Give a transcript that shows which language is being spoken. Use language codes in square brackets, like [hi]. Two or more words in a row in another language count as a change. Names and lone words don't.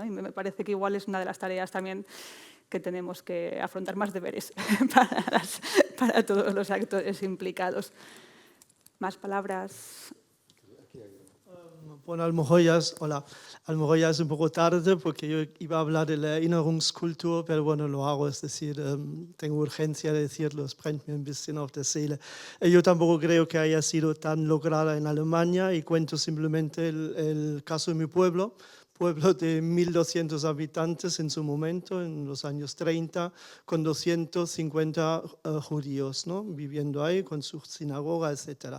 [es] Y me parece que igual es una de las tareas también que tenemos que afrontar, más deberes para todos los actores implicados. ¿Más palabras? Bueno, hola. A lo mejor ya es un poco tarde porque yo iba a hablar de la Erinnerungskultur, pero bueno, lo hago, es decir, tengo urgencia de decirlo, [de] es brennt mir ein bisschen auf der Seele. [es] Yo tampoco creo que haya sido tan lograda en Alemania, y cuento simplemente el caso de mi pueblo de 1.200 habitantes en su momento, en los años 30, con 250 judíos, ¿no?, viviendo ahí, con su sinagoga, etc.